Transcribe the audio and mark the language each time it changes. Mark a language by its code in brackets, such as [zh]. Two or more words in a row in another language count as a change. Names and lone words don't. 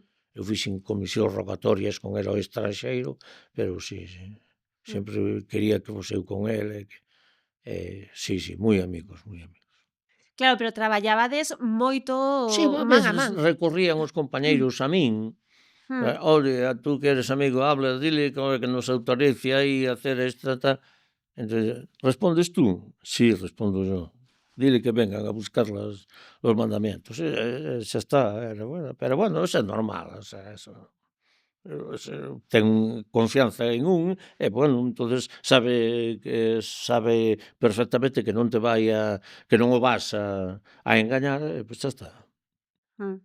[gl] Eu fixen comisións rogatorias con el ao estranxeiro, pero sí. mm. Sempre quería que fose eu con el, sí, moi amigos. Claro, pero traballabades moito Sí, a man a veces man. recorrían os compañeiros a min. Mm, [es] Ole, a tú que eres amigo, habla, dile que nos autorice aí a hacer esta, tal. Entonces, ¿respondes tú? Sí, respondo yo. Dile que vengan a buscar los mandamientos. [gl] Xa está, pero bueno, eso é normal, [es] o sea, [gl] eso. Ten confianza en un e, bueno, entonces sabe perfectamente que non te vai que non o vas a engañar, pois xa está. mm.